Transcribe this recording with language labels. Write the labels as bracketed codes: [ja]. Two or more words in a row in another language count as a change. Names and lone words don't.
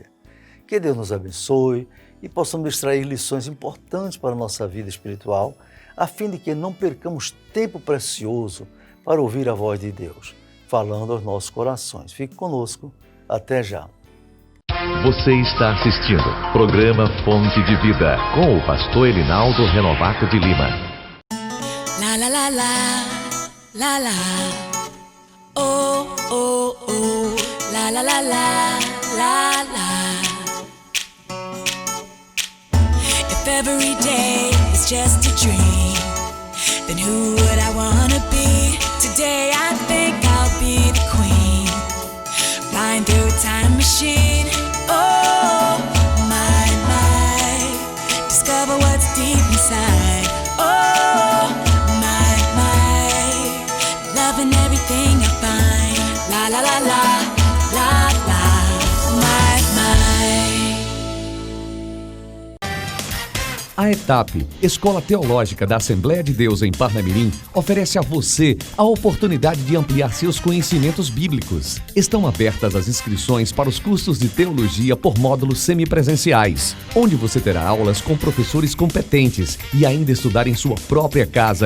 [pt] Que Deus nos abençoe e possamos extrair lições importantes para a nossa vida espiritual, a fim de que não percamos tempo precioso para ouvir a voz de Deus, falando aos nossos corações. Fique conosco. Até já. Você está assistindo o programa Fonte de Vida, com o pastor Elinaldo Renovato de Lima. La la la la, la la, oh oh oh, la la la la, la la. [en] If every day is just a dream, then who would I wanna be? Today I think I'll be the queen, flying through a time machine. Oh my, my, discover what's deep inside. Oh loving everything I find. La la la la, la la, my, my. [pt] A ETAP, Escola Teológica da Assembleia de Deus em Parnamirim, oferece a você a oportunidade de ampliar seus conhecimentos bíblicos. Estão abertas as inscrições para os cursos de teologia por módulos semipresenciais, onde você terá aulas com professores competentes e ainda estudar em sua própria casa.